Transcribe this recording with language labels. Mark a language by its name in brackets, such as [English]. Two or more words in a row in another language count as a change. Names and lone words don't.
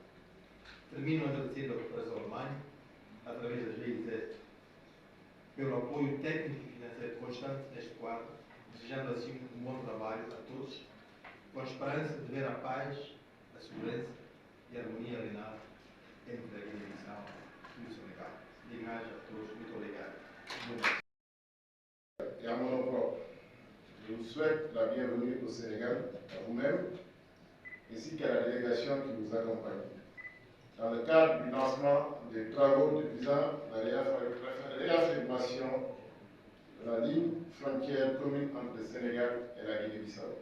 [Portuguese] Termino agradecendo a cooperação alemã, através das GIZ, pelo apoio técnico e financeiro constante neste quadro, desejando assim um bom trabalho a todos, com a esperança de ver a paz, a segurança e a harmonia reinar entre a Guiné-Bissau e o Senegal. Diga-me a todos, muito obrigado. [French] Et à mon nom propre, je vous souhaite la bienvenue au Sénégal, à vous-même, ainsi qu'à la délégation qui vous accompagne, dans le cadre du lancement des travaux visant la réaffirmation de la ligne frontière commune entre le Sénégal et la Guinée-Bissau.